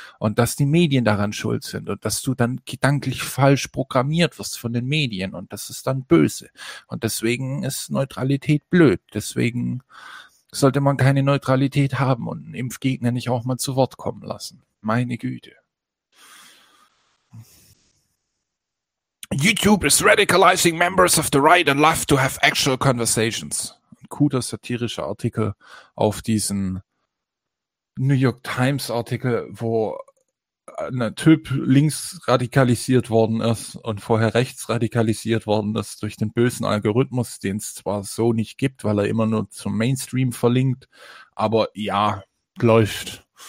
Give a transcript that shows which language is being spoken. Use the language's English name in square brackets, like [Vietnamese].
[German] Und dass die Medien daran schuld sind. Und dass du dann gedanklich falsch programmiert wirst von den Medien. Und das ist dann böse. Und deswegen ist Neutralität blöd. Deswegen sollte man keine Neutralität haben und einen Impfgegner nicht auch mal zu Wort kommen lassen. Meine Güte. [English] YouTube is radicalizing members of the right and left to have actual conversations. [German] Ein guter satirischer Artikel auf diesen New York Times Artikel, wo ein Typ links radikalisiert worden ist und vorher rechts radikalisiert worden ist durch den bösen Algorithmus, den es zwar so nicht gibt, weil er immer nur zum Mainstream verlinkt, aber ja, läuft.